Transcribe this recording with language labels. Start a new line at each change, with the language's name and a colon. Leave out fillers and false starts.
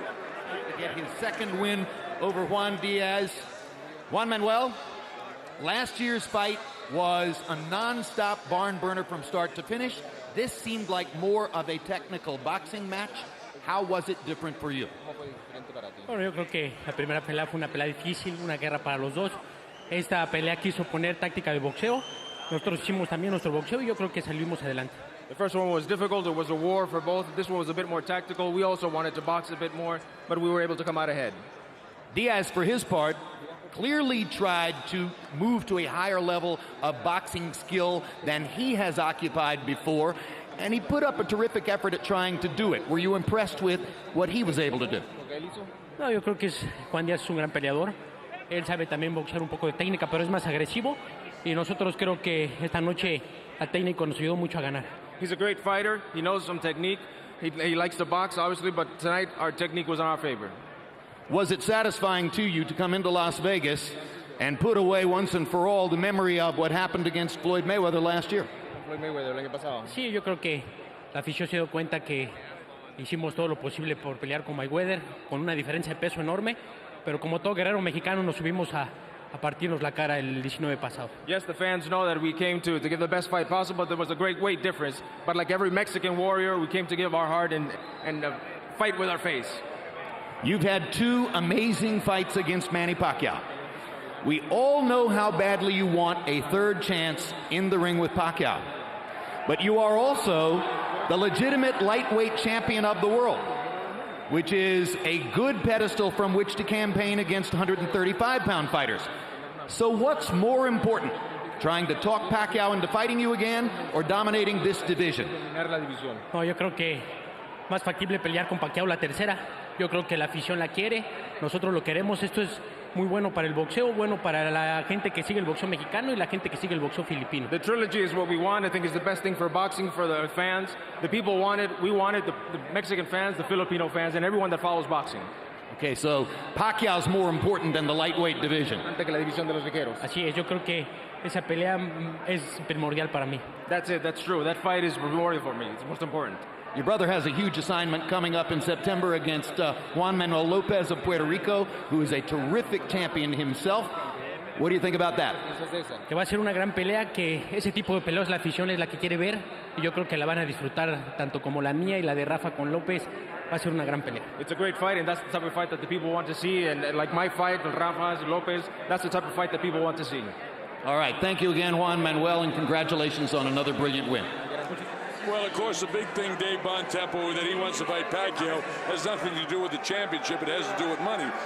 English: To get his second win over Juan Diaz. Juan Manuel, last year's fight was a non-stop barn burner from start to finish. This seemed like more of a technical boxing match. How was it different for you?
Spanish: Bueno, yo creo que la primera pelea fue una pelea difícil, una guerra para los dos. Esta pelea quiso poner táctica de boxeo. Nosotros hicimos también nuestro boxeo y yo creo que salimos adelante.
English: The first one was difficult. It was a war for both. This one was a bit more tactical. We also wanted to box a bit more, but we were able to come out ahead. Diaz, for his part, clearly tried to move to a higher level of boxing skill than he has occupied before, and he put up a terrific effort at trying to do it. Were you impressed with what he was able to do?
Spanish: No, yo creo que Juan Díaz es un gran peleador. Él sabe también boxear un poco de técnica, pero es más agresivo. Y nosotros creo que esta noche el técnico nos ayudó mucho a ganar.
English: He's a great fighter. He knows some technique. He likes to box, obviously, but tonight our technique was in our favor. Was it satisfying to you to come into Las Vegas and put away once and for all the memory of what happened against Floyd Mayweather last year?
Spanish: Floyd Mayweather el año pasado. Sí, yo creo que la afición se dio cuenta que hicimos todo lo posible por pelear con Mayweather, con una diferencia de peso enorme, pero como todo guerrero mexicano nos subimos a partirnos la cara el 19 pasado.
English: Yes, the fans know that we came to give the best fight possible, but there was a great weight difference. But like every Mexican warrior, we came to give our heart and fight with our face. You've had two amazing fights against Manny Pacquiao. We all know how badly you want a third chance in the ring with Pacquiao. But you are also the legitimate lightweight champion of the world, which is a good pedestal from which to campaign against 135-pound fighters. So what's more important, trying to talk Pacquiao into fighting you again or dominating this division?
Spanish: No, yo creo que más factible pelear con Pacquiao la tercera. Yo creo que la afición la quiere, nosotros lo queremos. Esto es muy bueno para el boxeo, bueno para la gente que sigue el boxeo mexicano y la gente que sigue el boxeo filipino.
English: The trilogy is what we want. I think it's the best thing for boxing, for the fans. The people want it. We want it. The Mexican fans, the Filipino fans, and everyone that follows boxing. Okay, so Pacquiao's more important than the lightweight division.
Spanish: Así es, yo creo que esa pelea es primordial para mí.
English: That's it. That's true. That fight is primordial for me. It's most important. Your brother has a huge assignment coming up in September against Juan Manuel Lopez of Puerto Rico, who is a terrific champion himself. What do you think about that?
Spanish: Que va a ser una gran pelea, que ese tipo de peleas la afición es la que quiere ver, y yo creo que la van a disfrutar tanto como la mía y la de Rafa con López. va a ser una gran pelea.
English: It's a great fight, and that's the type of fight that the people want to see. And like my fight with Rafa Lopez, that's the type of fight that people want to see. All right, thank you again, Juan Manuel, and congratulations on another brilliant win. Well, of course, the big thing, Dave Bontempo, that he wants to fight Pacquiao has nothing to do with the championship. It has to do with money.